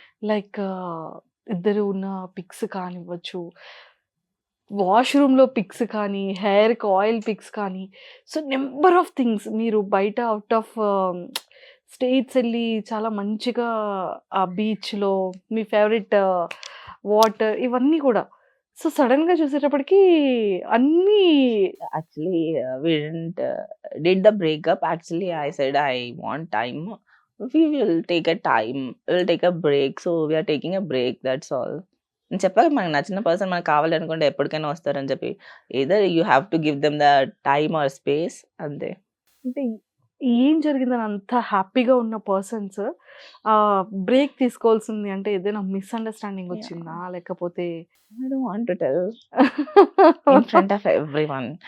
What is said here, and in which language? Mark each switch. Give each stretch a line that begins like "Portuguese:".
Telugu: Like ఇద్దరు ఉన్న pics కానివ్వచ్చు, వాష్‌రూమ్‌లో pics కానీ, హెయిర్‌కి ఆయిల్ పిక్స్ కానీ, సో
English: number of things
Telugu: మీరు బయట ఔట్ ఆఫ్ స్టేట్స్ ఎళ్లి చాలా మంచిగా ఆ బీచ్‌లో మీ ఫేవరెట్ వాటర్ ఇవన్నీ కూడా. సో సడెన్‌గా చూసేటప్పటికి అన్నీ
English: Actually, we didn't did the breakup. Actually, I said I want time. We will take a time. We'll take a break. So we are taking a break. That's all.
Telugu: నేను చెప్పాగా మనకు నచ్చిన person మనకు కావాలనుకుంటే ఎప్పటికైనా వస్తారని చెప్పి.
English: Either you have to give them the time or space అంతే.
Telugu: అంటే ఏం జరిగిందని అంత హ్యాపీగా ఉన్న పర్సన్స్ బ్రేక్ తీసుకోవాల్సింది అంటే ఏదైనా మిస్‌అండర్‌స్టాండింగ్ వచ్చిందా? లేకపోతే
English: I don't want to tell in front of everyone.